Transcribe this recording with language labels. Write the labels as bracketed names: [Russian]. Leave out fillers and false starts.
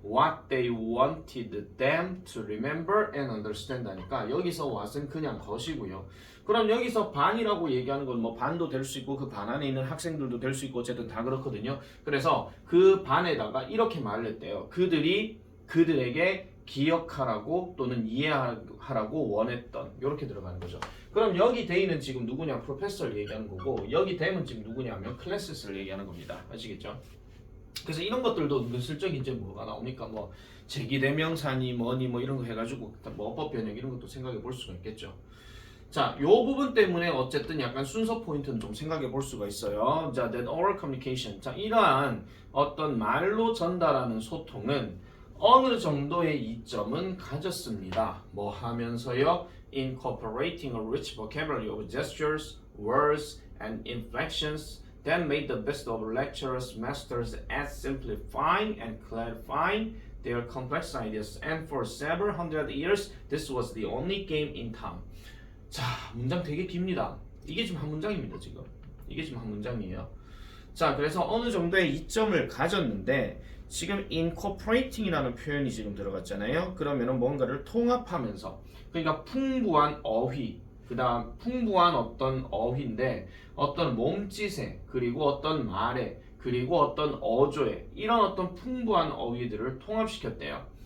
[English] What they wanted them to remember and understand [Korean] 하니까 여기서 what은 그냥 것이고요. 그럼 여기서 반이라고 얘기하는 건 뭐 반도 될 수 있고 그 반 안에 있는 학생들도 될 수 있고 어쨌든 다 그렇거든요. 그래서 그 반에다가 이렇게 말을 했대요. 그들이 그들에게 기억하라고 또는 이해하라고 원했던, 이렇게 들어가는 거죠. 그럼 여기 they는 지금 누구냐? 프로페서를 얘기하는 거고 여기 them은 지금 누구냐면 클래스를 얘기하는 겁니다. 아시겠죠? 그래서 이런 것들도 은근슬쩍 이제 뭐가 나오니까 뭐 제기대명사니 뭐니 뭐 이런 거 해가지고 뭐 어법 변형 이런 것도 생각해 볼 수가 있겠죠. 자, 요 부분 때문에 어쨌든 약간 순서 포인트는 좀 생각해 볼 수가 있어요. 자, [English] then oral communication. [Korean] 자, 이러한 어떤 말로 전달하는 소통은 어느 정도의 이점은 가졌습니다. 뭐 하면서요? [English] Incorporating a rich vocabulary of gestures, words, and inflections that made the best of lecturers, masters at simplifying and clarifying their complex ideas. And for several hundred years, this was the only game in town. [Korean] 자, 문장 되게 깁니다. 이게 지금 한 문장입니다, 지금. 이게 지금 한 문장이에요. 자, 그래서 어느 정도의 이점을 가졌는데 지금 incorporating이라는 표현이 지금 들어갔잖아요. 그러면은 뭔가를 통합하면서, 그러니까 풍부한 어휘, 그 다음 풍부한 어떤 어휘인데 어떤 몸짓에 그리고 어떤 말에 그리고 어떤 어조에 이런 어떤 풍부한 어휘들을 통합시켰대요.